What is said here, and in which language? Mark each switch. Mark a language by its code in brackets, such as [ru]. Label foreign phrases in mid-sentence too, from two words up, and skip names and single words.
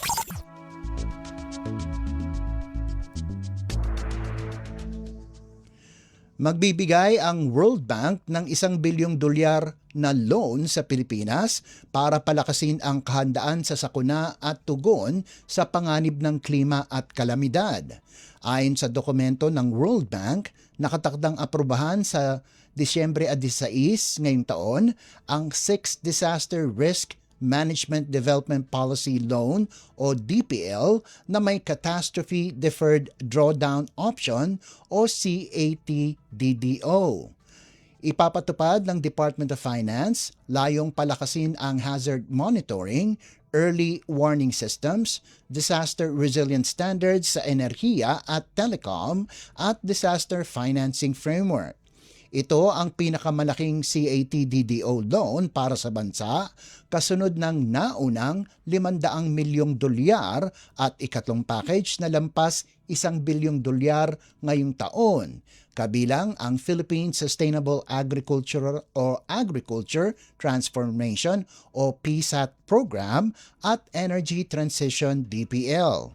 [tl] Magbibigay ang World Bank ng $1 bilyong na loan sa Pilipinas para palakasin ang kahandaan sa sakuna at tugon sa panganib ng klima at kalamidad. Ayon sa dokumento ng World Bank, nakatakdang aprubahan sa Disyembre 16 ngayong taon ang 6th Disaster Risk Management Development Policy Loan o DPL na may Catastrophe Deferred Drawdown Option o CATDDO. Ipapatupad ng Department of Finance, layong palakasin ang [en] hazard monitoring, early warning systems, disaster resilience standards [tl] sa enerhiya at telecom at [en] disaster financing framework. [tl] Ito ang pinakamalaking CATDDO loan para sa bansa, kasunod ng naunang $500 milyong at ikatlong package na lampas $1 bilyong ngayong taon, kabilang ang Philippine Sustainable Agriculture Transformation o PSAT program at Energy Transition DPL.